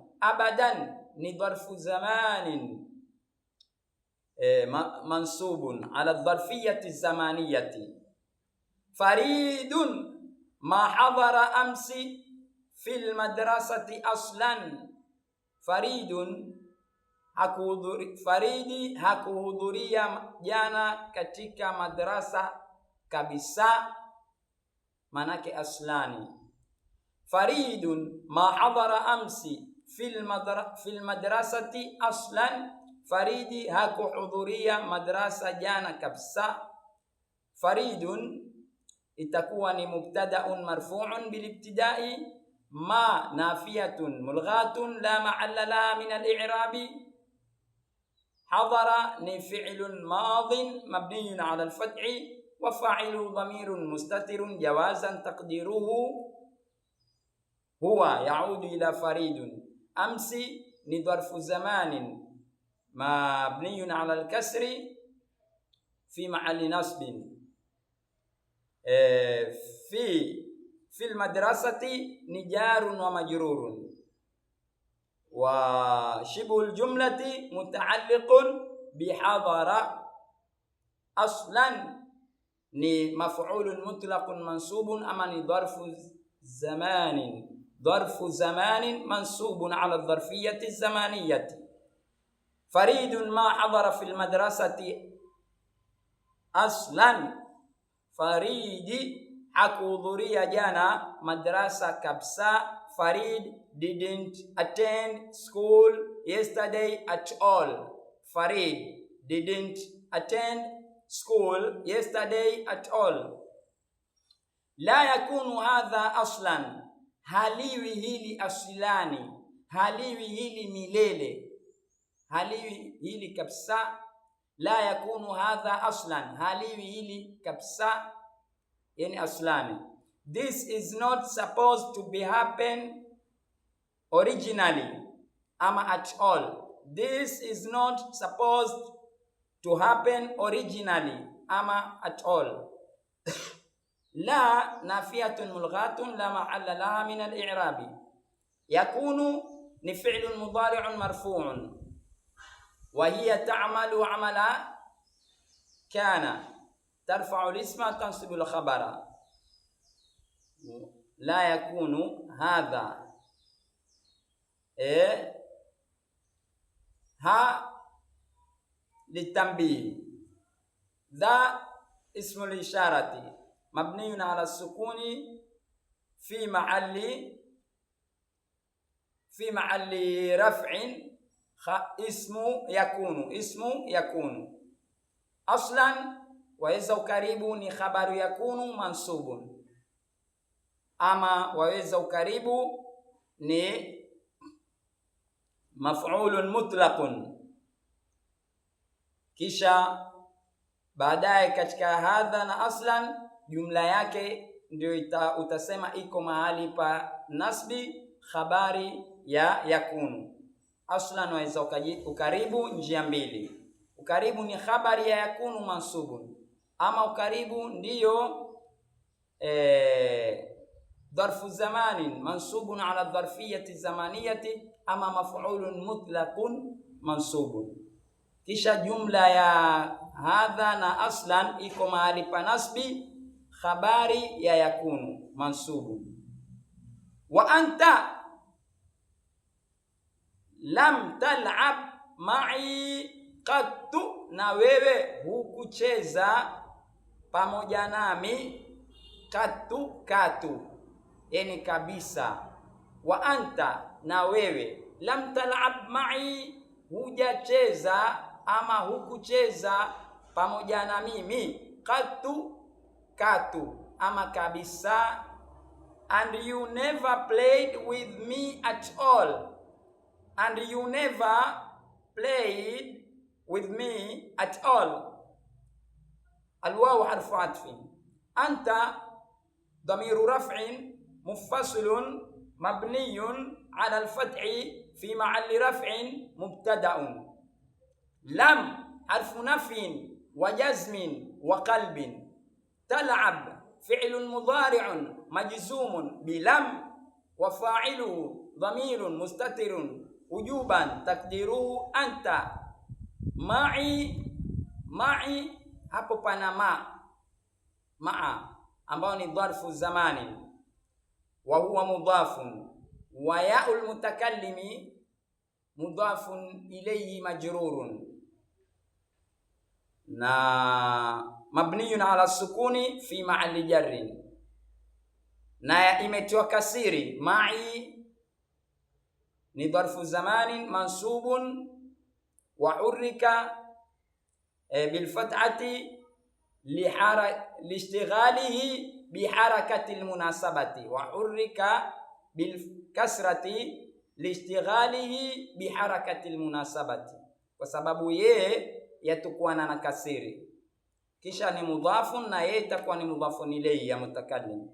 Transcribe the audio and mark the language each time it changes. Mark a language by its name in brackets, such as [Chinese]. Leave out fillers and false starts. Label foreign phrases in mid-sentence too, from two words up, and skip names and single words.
[Arabic] أبدا ظرف زمان منصوب على الظرفية الزمانية. فريد ما حضر أمس في المدرسة أصلا. [Swahili] Faridi hakuhudhuria jana katika madrasa kabisa, manake aslani. [Arabic] فريدٌ ما حضر أمسِ في المدرسةِ أصلاً, [Swahili] Faridi hakuhudhuria madrasa jana kabisa. [Arabic] Faridun [Swahili] itakuwa ni [Arabic] مبتدأٌ مرفوعٌ بالابتداءِ، ما نافيةٌ ملغاةٌ لا محلَّ لها من الإعرابِ. حضر ni فعلٌ ماضٍ مبنيٌّ على الفتحِ وفاعلُه ضميرٌ مستترٌ جوازاً تقديرُه هو يعودُ إلى فريدٍ. Amsi ni ظرفُ زمانٍ مبنيٌّ على الكسرِ في محلِّ نصبٍ. في المدرسة نجار ومجرور. وشبه الجملة متعلق بحضر أصلا ni مفعولٌ مطلقٌ منصوبٌ [Swahili] ama ni [Arabic] ظرفُ زمانٍ منصوبٌ على الظرفيةِ الزمانيةِ. فريدٌ ما حضر في المدرسةِ أصلاً, [Swahili] Faridi hakuhudhuria jana madrasa kabisa. [English] Farid didn't attend school yesterday at all. Farid didn't attend school yesterday at all. [Arabic] لا يكونُ هذا أصلاً, [Swahili] haliwi hili aslani, haliwi hili milele, haliwi hili kabisa. [Arabic] لا يكونُ هذا أصلاً, [Swahili] haliwi hili kabisa, yani aslani. [English] This is not supposed to be happen originally ama at all. This is not supposed to happen originally ama at all. [Arabic] لا نافيةٌ ملغاةٌ لا محلَّ لها من الإعرابِ. Yakunu ni فعلٌ مضارعٌ مرفوعٌ وهي تعملُ عملَ كانَ ترفعُ الاسمَ تنصبُ الخبرَ. لا يكونُ هذا ها للتنبيهِ. ذا اسمُ إشارةٍ مبنيٌّ على السكونِ في محلِّ رفعٍ اسمُ يكونُ. [Swahili] Aslan waweza ukaribu ni [Arabic] خبرُ يكونُ منصوبٌ, [Swahili] ama waweza ukaribu ni [Arabic] مفعولٌ مطلقٌ. [Swahili] Kisha baadaye katika hadha na aslan jumla yake ndio utasema iko mahali pa nasbi khabari ya yakunu. Aslan waweza ukaribu njia mbili. Ukaribu ni khabari ya yakunu mansubun, ama ukaribu ndiyo [Arabic] ظرفُ زمانٍ منصوبٌ على الظرفيةِ الزمانيةِ, [Swahili] ama [Arabic] مفعولٌ مطلقٌ منصوبٌ. [Swahili] Kisha jumla ya hadha na aslan iko mahali pa nasbi khabari ya yakunu mansubun. [Arabic] وأنتَ لم تلعبْ معي قطُّ, [Swahili] na wewe hukucheza pamoja nami katu, yani kabisa. [Arabic] Wa anta, [Swahili] na wewe, [Arabic] lam tal'ab ma'i, [Swahili] hujacheza ama hukucheza pamoja na mimi katu ama kabisa. [English] And you never played with me at all, and you never played with me at all. [Arabic] الواوُ حرفُ عطفٍ. أنتَ ضميرُ رفعٍ منفصلٌ مبنيٌّ على الفتحِ في محلِّ رفعٍ مبتدأٌ. لم حرفُ نفيٍ وجزمٍ وقلبٍ. تلعبْ فعلٌ مضارعٌ مجزومٌ بلم وفاعلُه ضميرٌ مستترٌ وجوباً تقديرُه أنتَ. Ma'i [Swahili] hapo pana ma'a ambao ni [Arabic] ظرفُ زمانٍ وهو مضافٌ، وياءُ المتكلمِ مضافٌ إليه مجرورٌ, na مبنيٌّ على السكونِ في محلِّ جرٍّ, [Swahili] na imetiwa kasiri. [Arabic] Ma'i ni ظرفُ زمانٍ منصوبٌ وحُرِّكَ بالفتحةِ لاشتغالِه بحركةِ المناسبةِ، وحُرِّكَ بالكسرةِ لاشتغالِه بحركةِ المناسبةِ, wa hurrika bil kasrati liishtighalihi biharakati almunasabati, [Swahili] kwa sababu yeye yatakuwa na kasiri, kisha ni [Arabic] mudhafun [Swahili] na yeye itakuwa ni [Arabic] مضافٌ إليه ياءُ المتكلمِ.